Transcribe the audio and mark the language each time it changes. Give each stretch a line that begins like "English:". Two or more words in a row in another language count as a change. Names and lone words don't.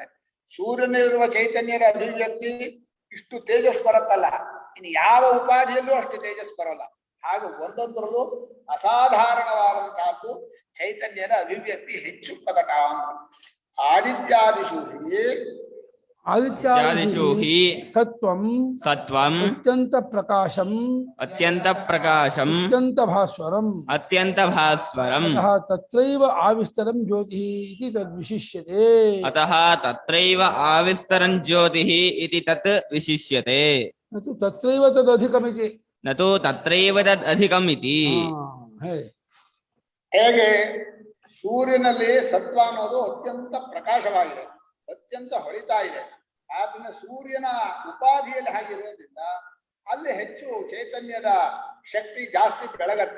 Kannada: ಸೂರ್ಯನಲ್ಲಿರುವ ಚೈತನ್ಯದ ಅಭಿವ್ಯಕ್ತಿ ಇಷ್ಟು ತೇಜಸ್ ಬರುತ್ತಲ್ಲ, ಇನ್ನು ಯಾವ ಉಪಾಧಿಯಲ್ಲೂ ಅಷ್ಟು ತೇಜಸ್ ಬರೋಲ್ಲ. ಹಾಗೆ ಒಂದೊಂದರಲ್ಲೂ ಅಸಾಧಾರಣವಾದಂತಹದ್ದು ಚೈತನ್ಯದ ಅಭಿವ್ಯಕ್ತಿ ಹೆಚ್ಚು ಪ್ರಕಟ ಅಂದ್ರು.
Sanskrit: ಆದಿತ್ಯಾದಿಷು ಹಿ ಸತ್ವಂ ಅತ್ಯಂತ ಪ್ರಕಾಶಂ ಅತ್ಯಂತ ಭಾಸ್ವರಂ ತತ್ರೈವ ಆವಿಸ್ತರಂ ಜ್ಯೋತಿಃ ಇತಿ ತದ್ವಿಶಿಷ್ಯತೆ. ಅತಃ ತತ್ರೈವ ಆವಿಸ್ತರಂ ಜ್ಯೋತಿಃ ಇತಿ ತತ್ ವಿಶಿಷ್ಯತೆ. ನತು ತತ್ರೈವ ತದಧಿಕಮಿತಿ ನತು ತತ್ರೈವ ತದಧಿಕಮಿತಿ.
Kannada: ಹೇಗೆ ಸೂರ್ಯನಲ್ಲಿ ಸತ್ವ ಅನ್ನೋದು ಅತ್ಯಂತ ಪ್ರಕಾಶವಾಗಿದೆ, ಅತ್ಯಂತ ಹೊಳಿತಾ ಇದೆ. ಆತನ ಸೂರ್ಯನ ಉಪಾಧಿಯಲ್ಲಿ ಹಾಗಿರೋದ್ರಿಂದ ಅಲ್ಲಿ ಹೆಚ್ಚು ಚೈತನ್ಯದ ಶಕ್ತಿ ಜಾಸ್ತಿ ಬೆಳಗತ್ತೆ.